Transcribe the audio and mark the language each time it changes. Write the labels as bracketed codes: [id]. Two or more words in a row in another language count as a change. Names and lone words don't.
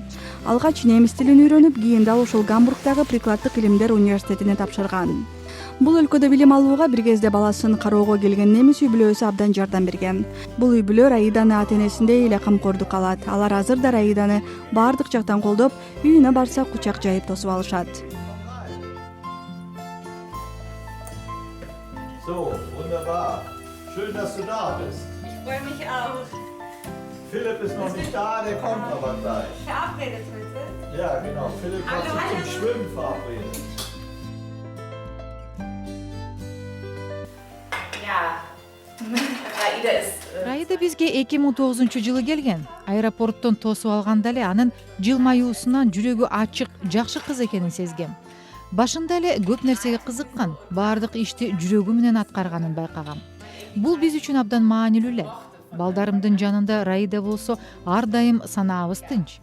[ky] Алгач немис тилин үйрөнүп, кийин ал ошол Гамбургдагы прикладдык илимдер университетине тапшырган. Бул өлкөдө билим алууга бир кезде баласын кароого келген немис үй бүлөсү абдан жардам берген. Бул үй бүлө Раиданы ата-энесиндей эле камкордук алат. Алар азыр да Раиданы баардык жактан колдоп, үйүнө барса кучак жайып тосуп алышат. [de] So, wunderbar. Schön, dass du da bist. Ich freue mich auch. Philipp ist noch nicht da, der kommt aber gleich. Verabredet heute? Ja, genau. Philipp hat sich zum Schwimmen verabredet. Ja, Raida ist... [ky] Раида бизге 2009-жылы келген. Аэропорттон тосуп алганда эле анын жылмаюусунан жүрөгү ачык, жакшы кыз экенин сезгем. Башында эле көп нерсеге кызыккан, баардык ишти жүрөгү менен аткарганын байкагам. Бул биз үчүн абдан маанилүү эле. Балдарымдын жанында Раида болсо ар дайым санаабыз тынч.